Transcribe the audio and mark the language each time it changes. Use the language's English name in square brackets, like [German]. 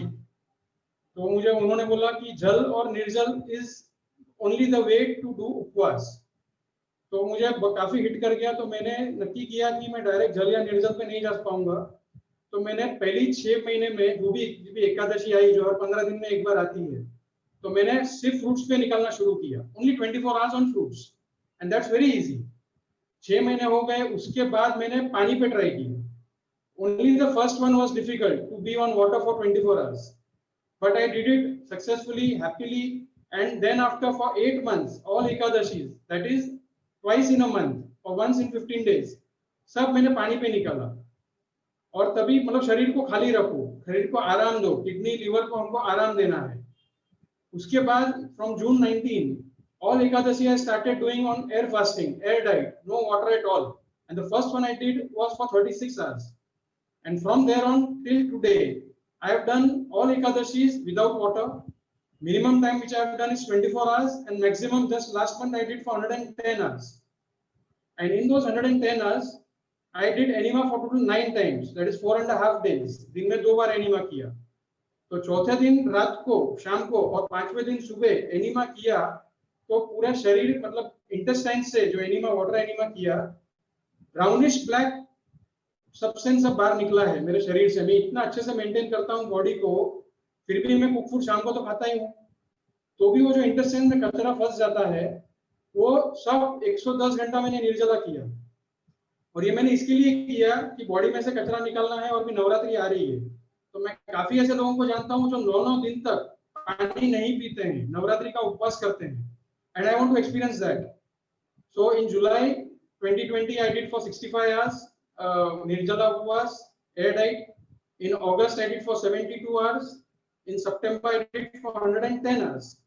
[Hindi] तो मुझे उन्होंने बोला कि जल और निर्जल [English] is only the way to do [Hindi] उपवास, तो मुझे काफी हिट कर गया। तो मैंने नक्की किया कि मैं डायरेक्ट जल या निर्जल पे नहीं जा पाऊंगा, तो मैंने पहली 6 महीने में जो भी एकादशी आई, जो हर 15 दिन में एक बार आती है, तो मैंने सिर्फ फ्रूट्स पे निकलना शुरू किया, [English] Only 24 hours on fruits, and that's very easy. [Hindi] 6 महीने हो गए, उसके बाद मैंने पानी पे ट्राई किया। [English] only the first one was difficult to be on water for 24 hours, but I did it successfully, happily, and then after for 8 months all ekadashis, that is twice in a month or once in 15 days, [Hindi] सब मैंने पानी पे निकाला। और तभी मतलब शरीर को खाली रखो, शरीर को आराम दो, किडनी लीवर को हमको आराम देना है। उसके बाद [English] from June 19 all ekadashi I started doing on air fasting, air diet, no water at all, and the first one I did was for 36 hours, and from there on till today I have done all ekadashis without water. Minimum time which I have done is 24 hours, and maximum just last month I did for 110 hours, and in those 110 hours I did enema for total 9 times, that is 4.5 days। [Hindi] दिन में 2 बार enema किया, तो चौथे दिन रात को, शाम को, और 5वें दिन सुबह एनिमा किया, तो पूरा शरीर मतलब इंटेस्टाइन से जो एनिमा, वाटर एनिमा किया, ब्राउनिश ब्लैक सब्सटेंस सब बाहर निकला है मेरे शरीर से। मैं इतना अच्छे से मेंटेन करता हूँ बॉडी को, फिर भी मैं कुक फूड शाम को तो खाता ही हूँ, तो भी वो जो इंटेस्टाइन में कचरा फंस जाता है वो सब 110 घंटा मैंने निर्जला किया। और ये मैंने इसके लिए किया कि बॉडी में से कचरा निकालना है, और भी नवरात्रि आ रही है, तो मैं काफी ऐसे लोगों को जानता हूँ जो 9-9 दिन तक पानी नहीं पीते हैं, नवरात्रि का उपवास करते हैं, [English] And I want to experience that. So in July 2020 I did for 65 hours Nirjala Upvas, air diet. In August, I did for 72 hours. In September, I did for 110 hours.